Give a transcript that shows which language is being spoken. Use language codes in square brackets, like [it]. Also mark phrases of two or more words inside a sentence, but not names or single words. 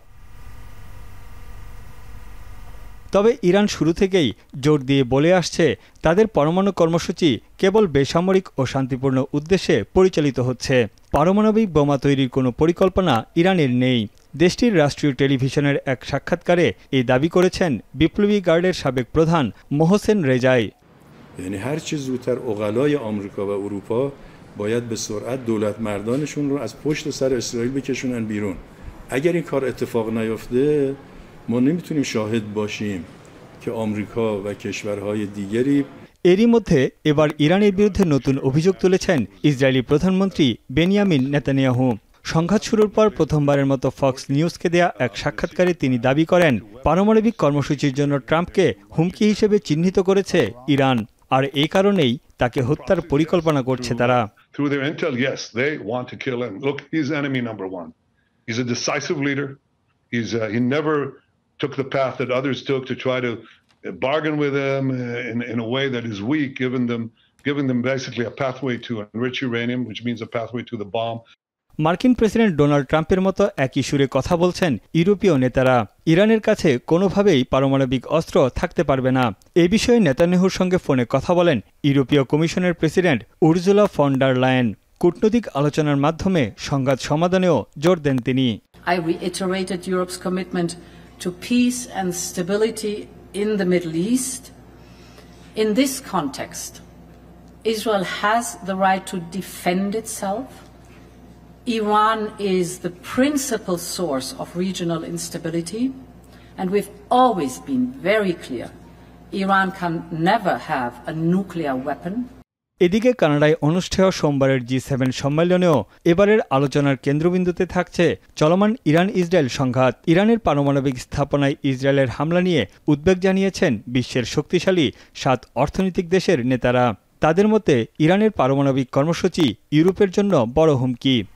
[bn] তবে ইরান শুরু থেকেই জোর দিয়ে বলে আসছে, তাদের পরমাণু কর্মসূচি কেবল বেসামরিক ও শান্তিপূর্ণ উদ্দেশ্যে পরিচালিত হচ্ছে। পারমাণবিক বোমা তৈরির কোনো পরিকল্পনা ইরানের নেই। দেশটির রাষ্ট্রীয় টেলিভিশনের এক সাক্ষাৎকারে এই দাবি করেছেন বিপ্লবী গার্ডের সাবেক প্রধান মোহসেন রেজাই। [fa] یعنی هر چه زودتر عقلای آمریکا و اروپا باید به سرعت دولت مردانشون رو از پشت سر اسرائیل بکشونن بیرون. اگر این کار اتفاق نیفته ما نمیتونیم شاهد باشیم که آمریکا و کشورهای دیگری [bn] এরই মধ্যে এবার ইরানের বিরুদ্ধে নতুন অভিযোগ তুলেছেন ইসরায়েলি প্রধানমন্ত্রী বেনিয়ামিন নেতানিয়াহু। সংঘাত শুরুর পর প্রথমবারের মতো ফক্স নিউজকে দেয়া এক সাক্ষাৎকারে তিনি দাবি করেন, পারমাণবিক কর্মসূচির জন্য ট্রাম্পকে হুমকি হিসেবে চিহ্নিত করেছে ইরান, আর এই কারণেই তাকে হত্যার পরিকল্পনা করছে তারা। [en] took the path that others took to try to bargain with them in a way that is weak, giving them basically a pathway to enrich uranium, which means a pathway to the bomb. [bn] মার্কিন প্রেসিডেন্ট ডোনাল্ড ট্রাম্পের মতো একই সুরে কথা বলছেন ইউরোপীয় নেতারা। ইরানের কাছে কোনোভাবেই পারমাণবিক অস্ত্র থাকতে পারবে না। এই বিষয়ে নেতানিয়াহুর সঙ্গে ফোনে কথা বলেন ইউরোপীয় কমিশনের প্রেসিডেন্ট উর্জুলা ফন ডার লায়েন। কূটনৈতিক আলোচনার মাধ্যমে সংঘাত সমাধানেও জোর দেন তিনি। [en] I reiterated Europe's commitment to peace and stability in the Middle East. In this context, Israel has the right to defend itself. Iran is the principal source of regional instability, and we've always been very clear, Iran can never have a nuclear weapon. [bn] এদিকে কানাডায় অনুষ্ঠেয় সোমবারের G7 সম্মেলনেও এবারের আলোচনার কেন্দ্রবিন্দুতে থাকছে চলমান ইরান ইসরায়েল সংঘাত। ইরানের পারমাণবিক স্থাপনায় ইসরায়েলের হামলা নিয়ে উদ্বেগ জানিয়েছেন বিশ্বের শক্তিশালী 7 অর্থনৈতিক দেশের নেতারা। তাদের মতে ইরানের পারমাণবিক কর্মসূচি ইউরোপের জন্য বড় হুমকি।